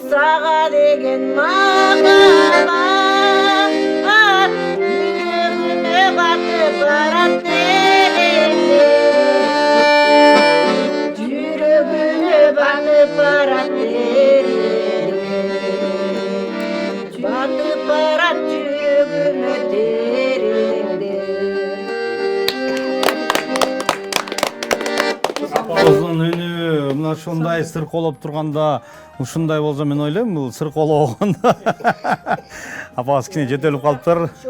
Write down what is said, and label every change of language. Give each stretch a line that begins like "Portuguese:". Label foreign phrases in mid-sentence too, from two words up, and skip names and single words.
Kazakh: аға деген махаббат жүрегіме батып барат тереңде жүрегіме батып барат тереңде батып барат жүрегіме тереңде
Kyrgyz: апабыздын үнү мына ушундай сыркоолоп турганда ушундай болсо мен ойлойм бул сыркоологондо апабыз кичине жөтөлүп калыптыр.